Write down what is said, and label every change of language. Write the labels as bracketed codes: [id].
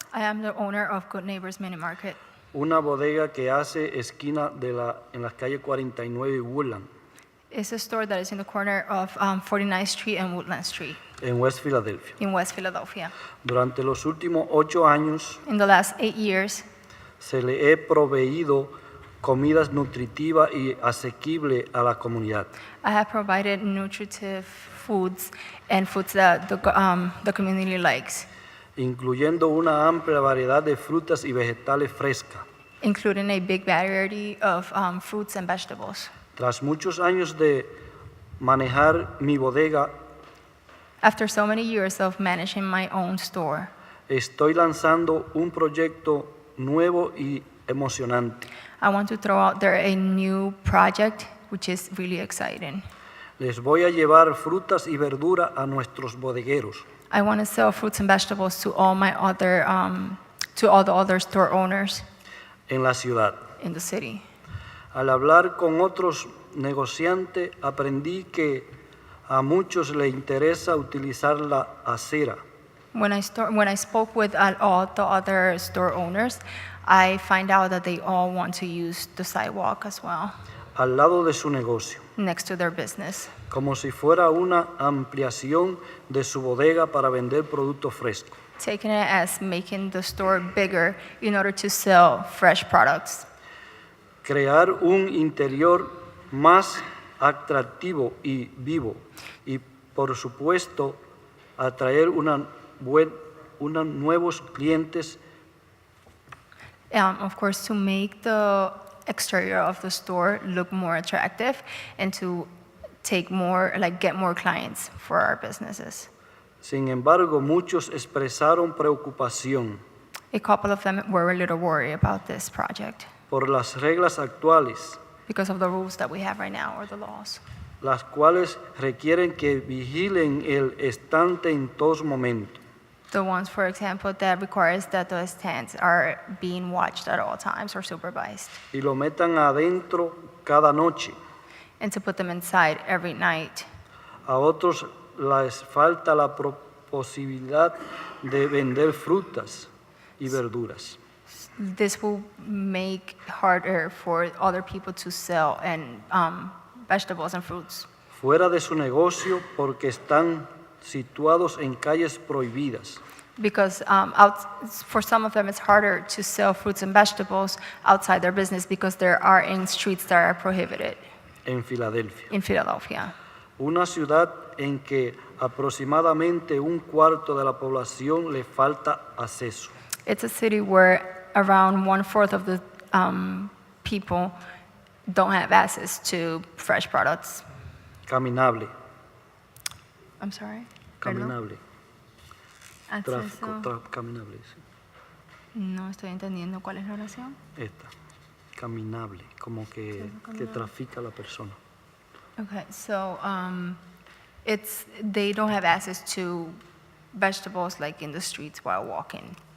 [en] I am the owner of Good Neighbors Mini Market. [es] una bodega que hace esquina en las calles 49 y Woodland, [en] It's a store that is in the corner of 49th Street and Woodland Street [es] en West Philadelphia. [en] in West Philadelphia. [es] Durante los últimos 8 años [en] In the last 8 years, [es] se le he proveído comidas nutritivas y asequibles a la comunidad. [en] I have provided nutritive foods and foods that the community likes, [es] incluyendo una amplia variedad de frutas y vegetales frescas. [en] including a big variety of fruits and vegetables. [es] Tras muchos años de manejar mi bodega, [en] After so many years of managing my own store, [es] estoy lanzando un proyecto nuevo y emocionante. [en] I want to throw out there a new project which is really exciting. [es] Les voy a llevar frutas y verduras a nuestros bodegueros. [en] I want to sell fruits and vegetables to all the other store owners [es] En la ciudad. [en] in the city. [es] Al hablar con otros negociantes, aprendí que a muchos les interesa utilizar la acera. [en] When I spoke with all the other store owners, I find out that they all want to use the sidewalk as well, [es] Al lado de su negocio, [en] next to their business, [es] como si fuera una ampliación de su bodega para vender productos frescos. [en] taking it as making the store bigger in order to sell fresh products. [es] Crear un interior más atractivo y vivo y, por supuesto, atraer unos nuevos clientes [en] Of course, to make the exterior of the store look more attractive and to get more clients for our businesses. [es] Sin embargo, muchos expresaron preocupación [en] A couple of them were a little worried about this project [es] por las reglas actuales, [en] because of the rules that we have right now or the laws, [es] las cuales requieren que vigilen el estante en todos momentos. [en] the ones, for example, that requires that the stands are being watched at all times or supervised, [es] Y lo metan adentro cada noche. [en] and to put them inside every night. [es] A otros les falta la posibilidad de vender frutas y verduras. [en] This will make harder for other people to sell and vegetables and fruits [es] Fuera de su negocio porque están situados en calles prohibidas. [en] because for some of them it's harder to sell fruits and vegetables outside their business because there are in streets that are prohibited [es] En Filadelfia, [en] in Philadelphia, [es] una ciudad en que aproximadamente un cuarto de la población le falta acceso. [en] It's a city where around 1/4 of the people don't have access to fresh products. [es] Caminable, [en] I'm sorry? [es] Perdón. caminable, Acceso. caminable, sí. No estoy entendiendo cuál es la oración. Esta, caminable, como que trafica la persona. [en] Okay, so they don't have access to vegetables like in the streets while walking.